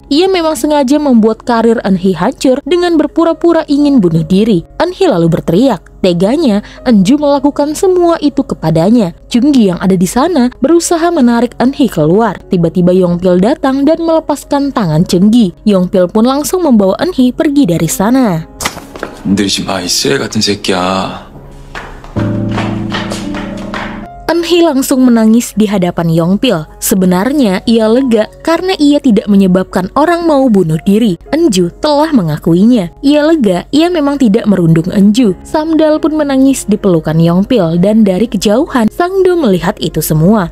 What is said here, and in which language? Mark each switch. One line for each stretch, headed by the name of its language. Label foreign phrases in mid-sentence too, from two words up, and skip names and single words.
Indonesian: Ia memang sengaja membuat karir Eunhee hancur dengan berpura-pura ingin bunuh diri. Eunhee lalu berteriak. Teganya, Enju melakukan semua itu kepadanya. Chunggi yang ada di sana berusaha menarik Eunhee keluar. Tiba-tiba Yongpil datang dan melepaskan tangan Chunggi. Yongpil pun langsung membawa Eunhee pergi dari sana.
Korean: 건드리지 마, 이 쇠 같은 새끼야.
Indonesian: Eunhee langsung menangis di hadapan Yongpil. Sebenarnya ia lega karena ia tidak menyebabkan orang mau bunuh diri. Enju telah mengakuinya. Ia lega, ia memang tidak merundung Enju. Samdal pun menangis di pelukan Yongpil dan dari kejauhan Sangdo melihat itu semua.